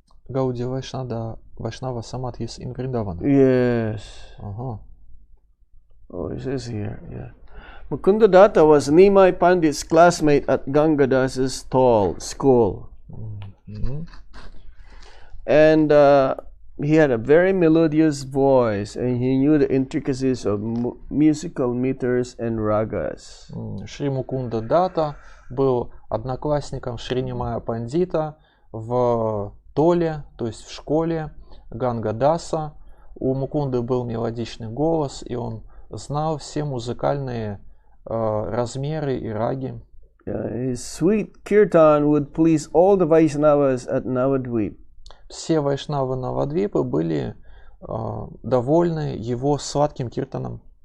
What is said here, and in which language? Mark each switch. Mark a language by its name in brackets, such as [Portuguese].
[English] Гауди Вайшнава Самадхис in Vrindavan. Yes. [Russian] Ага. [English] Oh, it says here, yeah. Mukundadatta was Nimai Pandit's classmate at Gangadas's school. And he had a very melodious voice, and he knew the intricacies of musical meters and ragas. [Russian] Шри Мукунда Датта был одноклассником Шри Нимая Пандита в Толе, то есть в школе Гангадаса. У Мукунды был мелодичный голос, и он знал все музыкальные размеры и раги. [English] His sweet kirtan would please all the Vaishnavas at Navadvip. [Russian] Все вайшнавы Навадвипы были довольны его сладким киртаном.